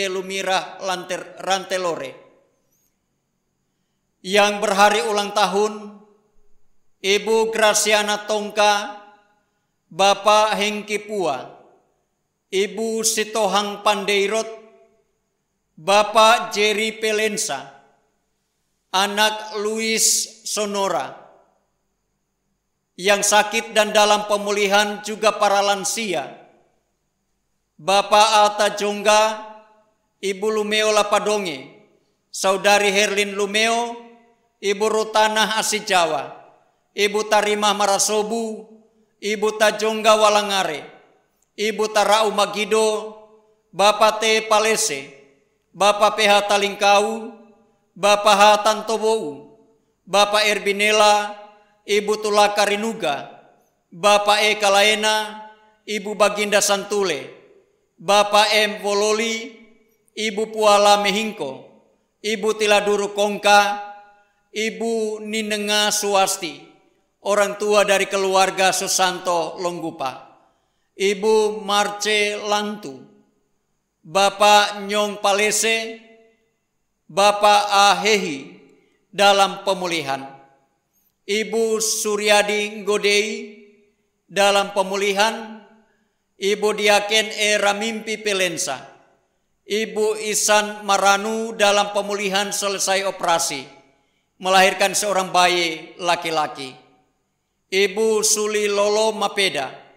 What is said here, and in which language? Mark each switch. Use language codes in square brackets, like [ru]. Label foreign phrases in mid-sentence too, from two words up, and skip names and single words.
[id] Lumirah Rantelore. Yang berhari ulang tahun Ibu Graciana Tongka, Bapak Hengki Pua, Ibu Sitohang Pandeirot, Bapak Jerry Pelensa, anak Luis Sonora. Yang sakit dan dalam pemulihan juga para lansia, Bapak Alta Jongga, Ibu Lumeo Lapadonge, Saudari Herlin Lumeo, Ibu Rutanah Asijawa, Ibu Tarimah Marasobu, Ibu Tajongga Walangare, Ibu Tarau Magido, Bapak T. Palese, Bapak PH Talingkau, Bapak H. Tantobou, Bapak Erbinela, Ibu Tulaka Rinuga, Bapak E. Kalaena, Ibu Baginda Santule, Bapak M. Wololi, Ibu Puala Mehingko, Ibu Tiladuru Kongka, Ibu Ninenga Suwasti, orang tua dari keluarga Susanto Longgupa, Ibu Marce Lantu, Bapak Nyong Palese, Bapak Ahehi dalam pemulihan, Ibu Suryadi Nggodei dalam pemulihan, Ibu Diaken E. Ramimpi Pelensa, Ibu Isan Maranu dalam pemulihan selesai operasi, melahirkan seorang bayi laki-laki, Ibu Suli Lolo Mapeda,